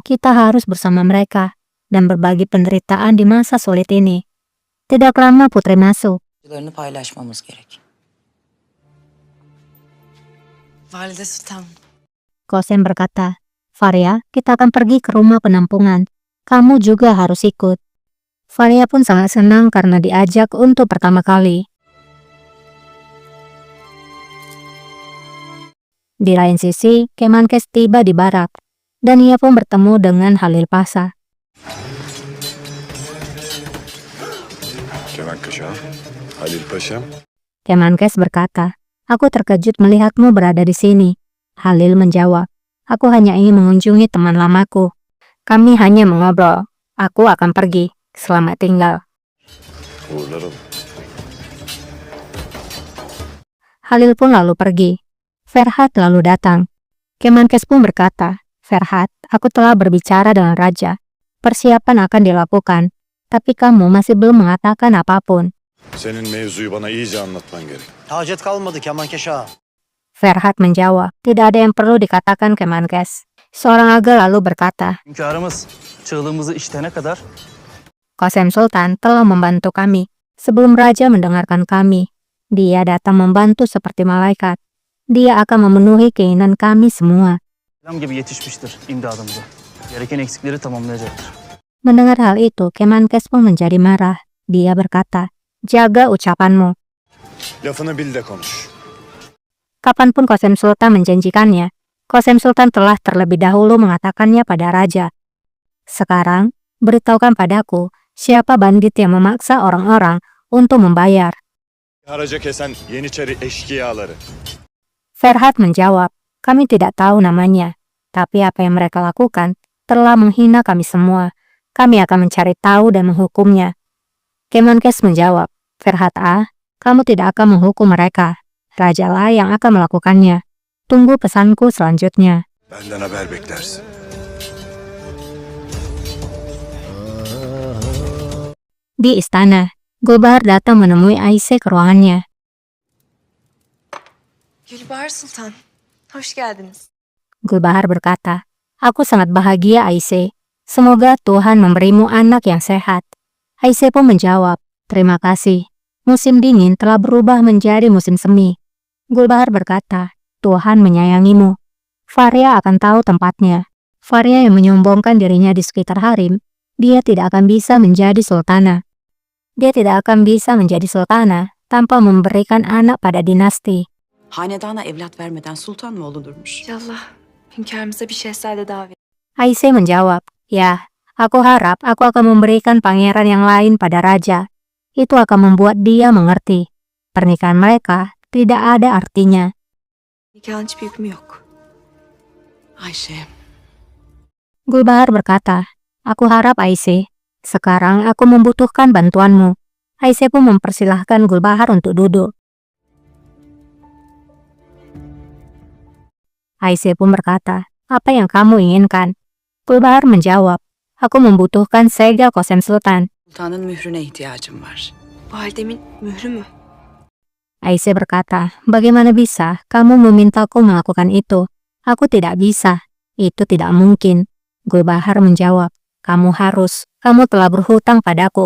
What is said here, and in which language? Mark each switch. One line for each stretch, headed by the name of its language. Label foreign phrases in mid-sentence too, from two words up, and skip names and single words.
Indonesian: Kita harus bersama mereka dan berbagi penderitaan di masa sulit ini. Tidak lama putri masuk.
Turkish: Paylaşmamız gerek. Valide Sultan.
Indonesian: Qasem berkata, Faria, kita akan pergi ke rumah penampungan. Kamu juga harus ikut. Faria pun sangat senang karena diajak untuk pertama kali. Di lain sisi, Kemenkes tiba di barak, dan ia pun bertemu dengan Halil Pasha.
Turkish: Kemenkes ağa. Halil Paşa.
Indonesian: Kemenkes berkata, aku terkejut melihatmu berada di sini. Halil menjawab, aku hanya ingin mengunjungi teman lamaku. Kami hanya mengobrol. Aku akan pergi. Selamat tinggal.
Turkish: Uğurlarım.
Indonesian: Halil pun lalu pergi. Ferhat lalu datang. Kemenkes pun berkata, Ferhat, aku telah berbicara dengan raja. Persiapan akan dilakukan, tapi kamu masih belum mengatakan apapun.
Turkish: Senin mevzuyu bana iyice anlatman gerek. Hacet kalmadı Kemenkeş ağa.
Indonesian: Ferhat menjawab, tidak ada yang perlu dikatakan Kemenkes. Seorang aga lalu berkata,
Turkish: Hünkârımız çığlığımızı işitene kadar
Indonesian: Qasem Sultan telah membantu kami sebelum raja mendengarkan kami. Dia datang membantu seperti malaikat. Dia akan memenuhi keinginan kami semua.
Turkish: selam gibi yetişmiştir imdadımıza. Gereken eksikleri tamamlayacaktır.
Indonesian: Mendengar hal itu, Kemenkes pun menjadi marah. Dia berkata, jaga ucapanmu.
Turkish: Lafını bil de konuş.
Indonesian: Kapanpun Qasem Sultan menjanjikannya, Qasem Sultan telah terlebih dahulu mengatakannya pada raja. Sekarang, Beritahukan padaku siapa bandit yang memaksa orang-orang untuk membayar.
Turkish: Haraca kesen Yeniçeri eşkıyaları.
Indonesian: Ferhat menjawab, kami tidak tahu namanya. Tapi apa yang mereka lakukan telah menghina kami semua. Kami akan mencari tahu dan menghukumnya. Kemenkes menjawab, Ferhat kamu tidak akan menghukum mereka. Rajalah yang akan melakukannya. Tunggu pesanku selanjutnya.
Turkish: Benden haber beklersin.
Indonesian: Di istana, Gulbahar datang menemui Ayşe ke ruangannya.
Turkish: Gülbahar Sultan, hoş geldiniz.
Indonesian: Gulbahar berkata, aku sangat bahagia Ayşe. Semoga Tuhan memberimu anak yang sehat. Ayşe pun menjawab, terima kasih. Musim dingin telah berubah menjadi musim semi. Gulbahar berkata, Tuhan menyayangimu. Faria akan tahu tempatnya. Faria yang menyombongkan dirinya di sekitar harem, dia tidak akan bisa menjadi sultana. Dia tidak akan bisa menjadi sultana tanpa memberikan anak pada dinasti.
Turkish: Hanedana evlat vermeden sultan mı olunurmuş? İnşallah hünkârımıza bir şehzade daha verin.
Indonesian: Ayşe menjawab, ya, aku harap aku akan memberikan pangeran yang lain pada raja. Itu akan membuat dia mengerti. Pernikahan mereka tidak ada artinya.
Turkish: Nikahın hiçbir hükmü yok.
Indonesian: Ayşe, Gulbahar berkata, aku harap Ayşe, sekarang aku membutuhkan bantuanmu. Ayşe pun mempersilahkan Gulbahar untuk duduk. Ayşe pun berkata, apa yang kamu inginkan? Gulbahar menjawab, aku membutuhkan segel Kosem Sultan.
Turkish: sultanın mührüne ihtiyacım var. Validemin mührü mü?
Indonesian: Ayşe berkata, bagaimana bisa kamu memintaku melakukan itu? Aku tidak bisa. Itu tidak mungkin. Gulbahar menjawab, kamu telah berhutang padaku.